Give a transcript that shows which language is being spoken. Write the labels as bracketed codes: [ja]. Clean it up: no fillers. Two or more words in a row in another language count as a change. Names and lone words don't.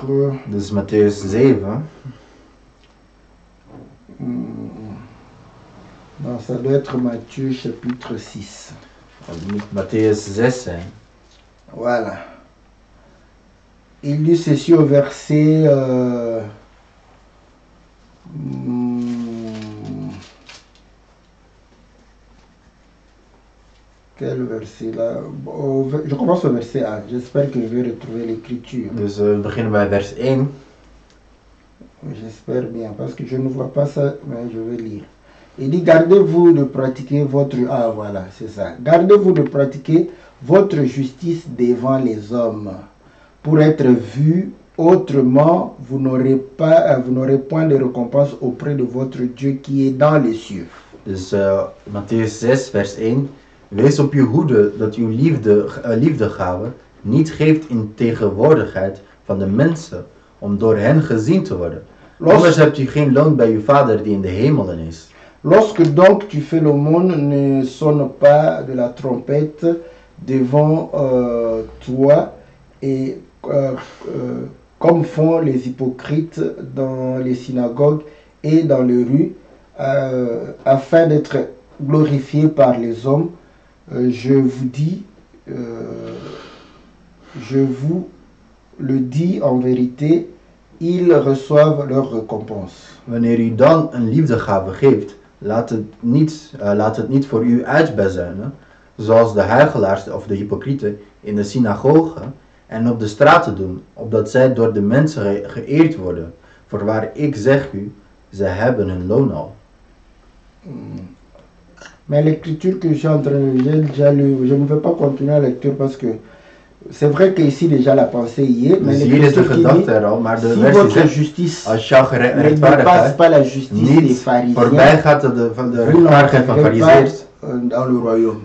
[nl] dus Matthäus 7, [fr] non, ça doit être Matthieu chapitre 6. [nl] het moet Matthäus 6 zijn. [fr] Voilà. Il dit ceci au verset... quel verset là? Je commence au verset 1. J'espère que je vais retrouver l'écriture. [nl] Dus we beginnen bij vers 1. [fr] J'espère bien, parce que je ne vois pas ça, mais je vais lire. Il dit, gardez-vous de pratiquer votre... Ah voilà, c'est ça. Gardez-vous de pratiquer votre justice devant les hommes, pour être vu. Autrement, vous n'aurez point de récompense auprès de votre Dieu qui est dans les cieux. [nl] Dus Mattheüs 6 vers 1. Wees op uw hoede dat uw liefdegave niet geeft in tegenwoordigheid van de mensen, om door hen gezien te worden. Anders hebt u geen loon bij uw Vader die in de hemelen is. [fr] Lorsque donc tu fais l'aumône, ne sonne pas de la trompette devant toi, et comme font les hypocrites dans les synagogues et dans les rues, afin d'être glorifiés par les hommes. Je vous le dis en vérité, ils reçoivent leur récompense. [nl] Wanneer u dan een liefdegave geeft, laat het niet voor u uitbezuinen, zoals de huichelaars of de hypocrieten in de synagogen en op de straten doen, opdat zij door de mensen geëerd worden. Voorwaar ik zeg u, ze hebben hun loon al. [fr] Mais l'écriture que j'ai en train de lire, déjà lu, je ne vais pas continuer la lecture parce que c'est vrai qu'ici déjà la pensée y est, mais l'écriture qui dit, si votre justice ne dépasse pas la justice des pharisiens, vous n'entrerez pas dans le royaume.